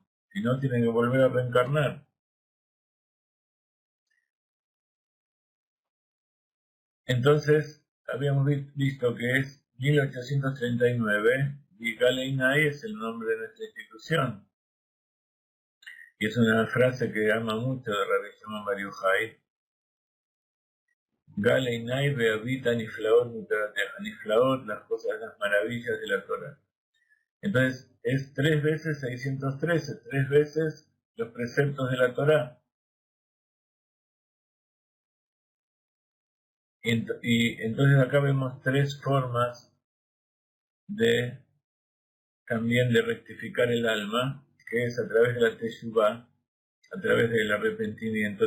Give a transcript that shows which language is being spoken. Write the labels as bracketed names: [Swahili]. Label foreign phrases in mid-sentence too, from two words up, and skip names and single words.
[Spanish] Si no, tienen que volver a reencarnar. Entonces, habíamos visto que es 1839 y Galeinai es el nombre de nuestra institución. Y es una frase que ama mucho de Rabbi Shimon Bar Yochai. [Hebrew] גל עיני ואביטה נפלאות מתורתך. [Spanish] Niflaot, las cosas, las maravillas de la Torah. Entonces, es 3 veces 613, 3 veces los preceptos de la Torah. Y entonces acá vemos 3 formas también de rectificar el alma, que es a través de la teshuvá, a través del arrepentimiento.